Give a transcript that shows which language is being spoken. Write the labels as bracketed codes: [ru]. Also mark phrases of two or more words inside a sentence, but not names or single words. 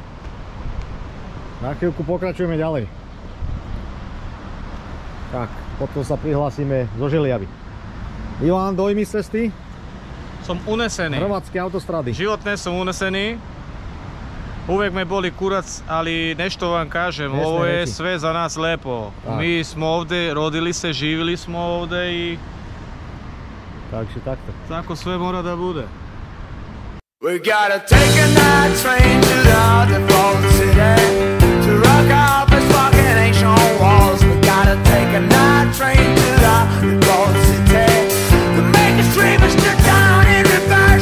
[sk] Na chvíľku pokračujeme ďalej. Tak. potom sa prihlásime zo Želiavy. Ivan, dojmy z cesty? Som unesený. Hrvatské autostrady. Životne som unesený. [sr] Uvek me boli kurac, ali nešto vam kažem, ovo je sve za nas lepo. Mi smo ovdje, rodili se, živjeli smo ovdje i... [sk] Takže takto. [sr] Tako sve mora da bude. [en] We gotta take a night train to the Default City to rock out this fucking ancient walls. We gotta take a night train to the Default City to make us dream us to down in reverse.